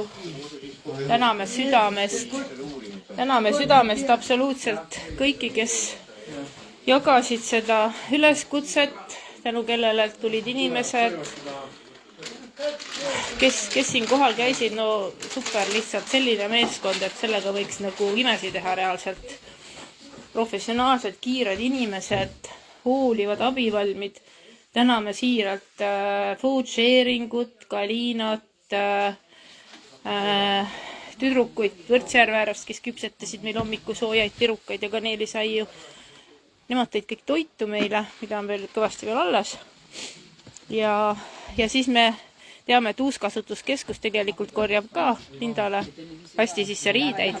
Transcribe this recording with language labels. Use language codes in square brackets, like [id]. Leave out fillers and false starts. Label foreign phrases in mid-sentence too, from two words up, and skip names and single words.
[et] Täname südamest absoluutselt kõiki, kes jagasid seda üleskutset, tänu kellele tulid inimesed, kes siin kohal käisid. No super, lihtsalt selline meeskond, et sellega võiks nagu imesi teha reaalselt. Professionaalsed, kiired inimesed, hoolivad, abivalmid. Täname siiralt food sharing ut, Kaliinat, tüdrukuid Võrtsjärveärast, kes küpsetasid meil hommiku soojaid pirukaid ja kaneelisaiu. Nemad tõid kõik toitu meile, mida on veel kõvasti veel alles. Ja siis me teame, et uuskasutuskeskus tegelikult korjab ka Lindale hästi sisse riideid.